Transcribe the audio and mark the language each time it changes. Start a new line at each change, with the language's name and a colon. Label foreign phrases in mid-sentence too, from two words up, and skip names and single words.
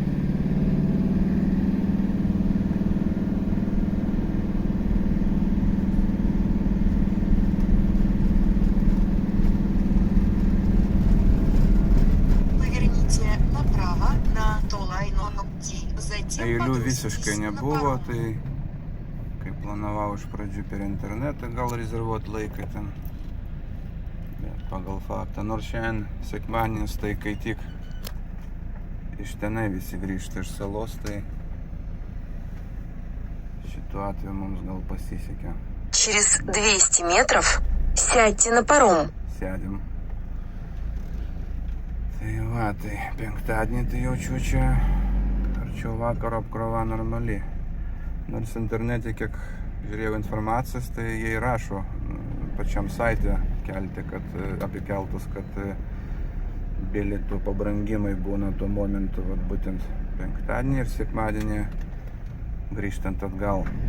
Russian: Поверните направо на Толайно Нокти.
Lithuanian: Eilių visiškai nebuvo, tai kai planavau iš pradžių per internetą gal rezervuoti laiką ten. Bet pagal faktą, nors šiandien sekmadienis, tai kai tik iš tenai visi grįžta iš salos, tai šituo atveju mums gal pasisekė.
Russian: Через 200 метров сядьте на паром.
Lithuanian: Sėdim. Tai va, tai penktadienį tai jaučiu čia arčiau vakaro apkrova normali. Nors internete, kiek žiūrėjau informacijos, tai jie rašo pačiam saite kelte, kad apie keltus, kad bilietų pabrangimai būna tuo momentu, vat, būtent penktadienį ir sekmadienį grįžtant atgal.